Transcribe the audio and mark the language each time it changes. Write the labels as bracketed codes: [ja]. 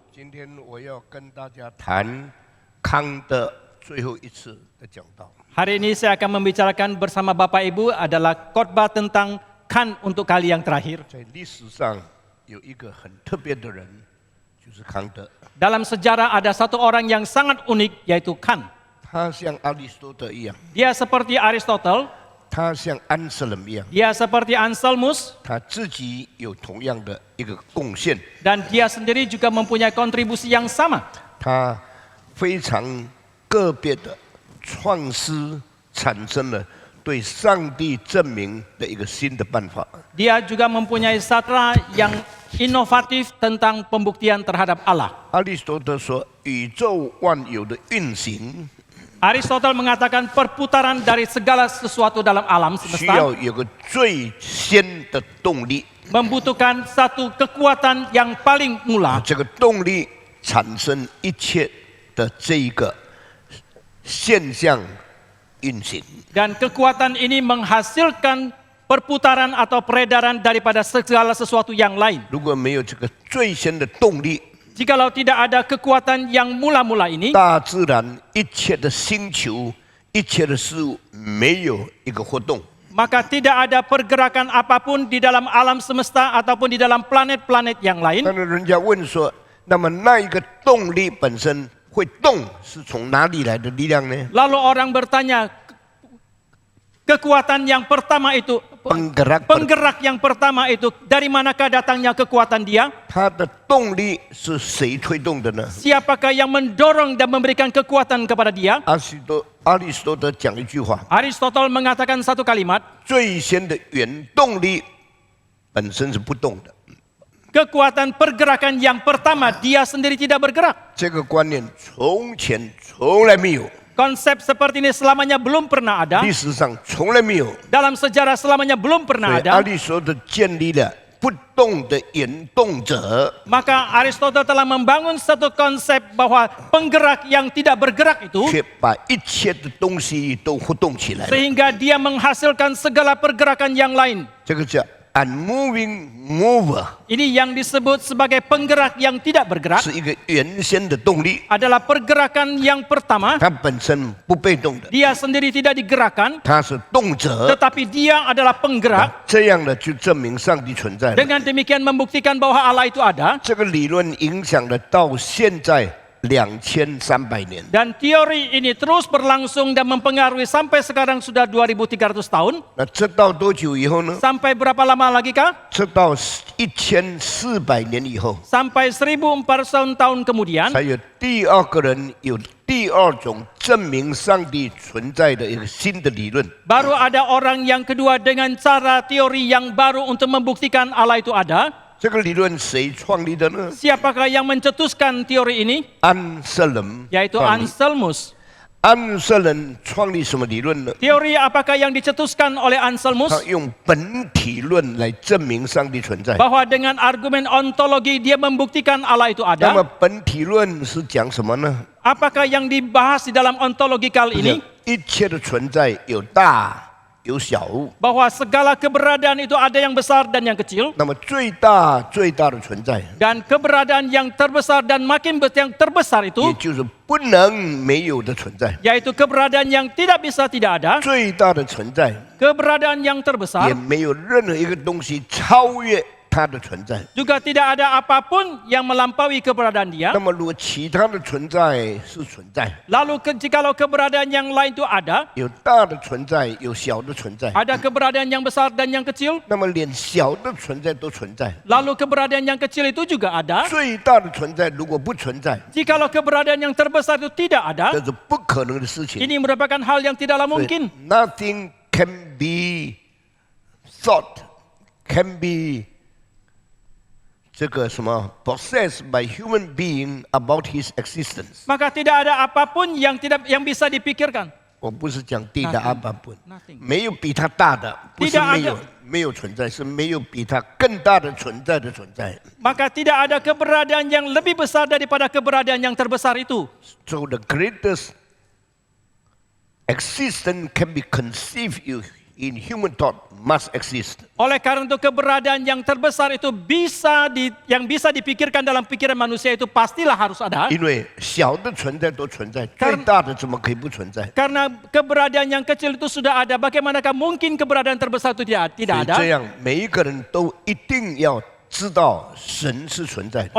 [zh] 今天我要跟大家谈康的最后一次的讲道。 [id] Hari ini saya akan membicarakan bersama Bapak Ibu adalah khotbah tentang Khan untuk kali yang terakhir. [zh] 在历史上有一个很特别的人，就是康德。 [id] Dalam sejarah ada satu orang yang sangat unik yaitu Khan. [zh] 他像亚里士多德一样， [id] Dia seperti Aristotle, [zh] 他像安瑟伦一样， [id] dia seperti Anselmus, [zh] 他自己有同样的一个贡献。 [id] dan dia sendiri juga mempunyai kontribusi yang sama. [zh] 他非常个别的创思，产生了对上帝证明的一个新的办法。 [id] Dia juga mempunyai sastra yang inovatif tentang pembuktian terhadap Allah. [zh] 亚里士多德说，宇宙万有的运行 [id] Aristotle mengatakan perputaran dari segala sesuatu dalam alam [zh] 需 [id] semesta [zh] 要有个最先的动力， [id] membutuhkan satu kekuatan yang paling mula. [zh] 这个动力产生一切的这一个现象运行。 [id] Dan kekuatan ini menghasilkan perputaran atau peredaran daripada segala sesuatu yang lain. [zh] 如果没有这个最先的动力， [id] Jikalau tidak ada kekuatan yang mula-mula ini, [zh] 大自然一切的星球、一切的事物没有一个活动。 [id] maka tidak ada pergerakan apapun di dalam alam semesta ataupun di dalam planet-planet yang lain. [zh] 但是人家问说，那么那一个动力本身会动，是从哪里来的力量呢？ [id] Lalu orang bertanya, kekuatan yang pertama itu, penggerak yang pertama itu, dari manakah datangnya kekuatan dia? [zh] 它的动力是谁推动的呢？ [id] Siapakah yang mendorong dan memberikan kekuatan kepada dia? [zh] 亚里士多德讲一句话： [id] Aristotle mengatakan satu kalimat, [zh] 最先的原动力本身是不动的。 [id] kekuatan pergerakan yang pertama dia sendiri tidak bergerak. [zh] 这个观念从前从来没有， [id] Konsep seperti ini selamanya belum pernah ada. [zh] 历史上从来没有。 [id] Dalam sejarah selamanya belum [zh] 所 [id] pernah [zh] 以亚 [id] ada. [zh] 里士多德建立了不动的原动者， [id] Maka Aristotle telah membangun satu konsep bahwa penggerak yang tidak bergerak itu [zh] 却把一切的东西都活动起来了。 [id] sehingga dia menghasilkan segala pergerakan yang lain. [zh] 这个叫 [en] unmoving mover， [id] Ini yang disebut sebagai penggerak yang tidak bergerak, [zh] 是一个原先的动力， [id] adalah pergerakan yang pertama. [zh] 它本身不被动的， [id] Dia sendiri tidak digerakkan, [zh] 它是动者。 [id] tetapi dia adalah penggerak. [zh] 这样的就证明上帝存在了。 [id] Dengan demikian membuktikan bahwa Allah itu ada. [zh] 这个理论影响了到现在2300年。 [id] Dan teori ini terus berlangsung dan mempengaruhi sampai sekarang sudah 2300 tahun. [zh] 那这到多久以后呢？ [id] Sampai berapa lama lagi kah? [zh] 这到1400年以后， [id] Sampai 1400 tahun kemudian [zh] 才有第二个人有第二种证明上帝存在的一个新的理论。 [id] baru ada orang yang kedua dengan cara teori yang baru untuk membuktikan Allah itu ada. [zh] 这个理论谁创立的呢？ [id] Siapakah yang mencetuskan teori ini? [zh] 安瑟伦 [id] Yaitu [zh] 创立。 [id] Anselmus. [zh] 安瑟伦创立什么理论呢？ [id] Teori apakah yang dicetuskan oleh [zh] 他 [id] Anselmus? [zh] 用本体论来证明上帝存在。 [id] Bahwa dengan argumen ontologi dia membuktikan Allah itu [zh] 那么 [id] ada. [zh] 本体论是讲什么呢？ [id] Apakah yang dibahas di dalam ontologikal [zh] 就是 [id] ini? [zh] 一切的存在有大有小。 [id] Bahwa segala keberadaan itu ada yang besar dan yang kecil. [zh] 那么最大的存在， [id] Dan keberadaan yang terbesar dan makin yang terbesar [zh] 也 [id] itu, [zh] 就是不能没有的存在。 [id] yaitu keberadaan yang tidak bisa tidak ada. [zh] 最大的存在， [id] Keberadaan yang [zh] 也 [id] terbesar, [zh] 没有任何一个东西超越它的存在。 [id] juga tidak ada apapun yang melampaui keberadaan dia. [zh] 那么，如果其他的存在是存在， [id] Lalu jikalau keberadaan yang lain itu ada, [zh] 有大的存在，有小的存在， [id] ada keberadaan yang besar dan yang kecil, [zh] 那么连小的存在都存在。 [id] lalu keberadaan yang kecil itu juga ada. [zh] 最大的存在如果不存在， [id] Jikalau keberadaan yang terbesar itu tidak [zh] 这 [id] ada, [zh] 是不可能的事情。 [id] ini merupakan hal yang tidaklah [zh] 所以 [id] mungkin. [en] Nothing can be thought, can be [zh] 这个什么 [en] possessed by human being about his existence。 [id] Maka tidak ada apapun yang bisa dipikirkan. [zh] 我不是讲地的阿巴本 [en] Nothing.， [zh] 没有比他大的，不是 [id] Tidak [zh] 没有存在，是没有比他更大的存在的存在。 [id] Maka tidak ada keberadaan yang lebih besar daripada keberadaan yang terbesar itu. [en] So the greatest existence can be conceived in human thought must exist。 [id] Oleh karena itu keberadaan yang terbesar itu yang bisa dipikirkan dalam pikiran manusia itu pastilah harus ada. [zh] 因为小的存在都存在，最大的怎么可以不存在？ [id] Karena keberadaan yang kecil itu sudah ada, bagaimanakah mungkin keberadaan terbesar itu tidak [zh] 所以 [id] ada? [zh] 这样，每一个人都一定要知道神是存在的，